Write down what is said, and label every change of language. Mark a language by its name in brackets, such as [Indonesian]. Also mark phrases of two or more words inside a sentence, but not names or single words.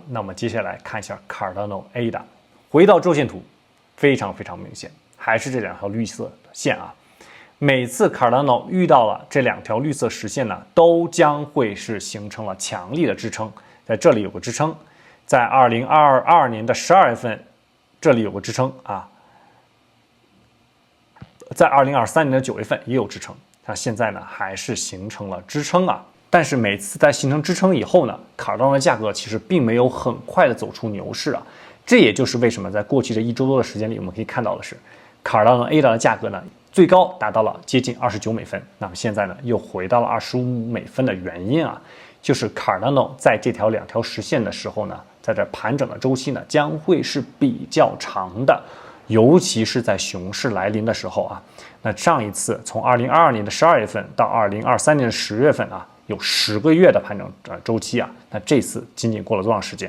[Chinese] 那我們接下來看一下 Cardano ADA， 回到周線圖，非常非常明顯。還是這2條綠色的線啊，每次 Cardano 遇到了這2條綠色實線呢，都将會是形成了強力的支撐。在這裡有個支撐，在2022年的12月份，這裡有個支撐啊，在2023年的9月份也有支撐。那現在呢，還是形成了支撐啊。但是每次在形成支撐以後呢 ，Cardano 的价格其實并没有很快的走出牛市啊。這也就是為什麼在過去這1周多的時間裡，我們可以看到的是。Cardano ADA 的價格呢，最高達到了接近29美分，那麼現在呢又回到了25美分的原因啊，就是 Cardano 在這2條實線的時候呢，在這盤整的周期呢將會是比較長的，尤其是在熊市來臨的時候啊。那上一次從2022年的12月份到2023年的10月份啊，有10個月的盘整周期啊，那這次僅僅過了多長時間？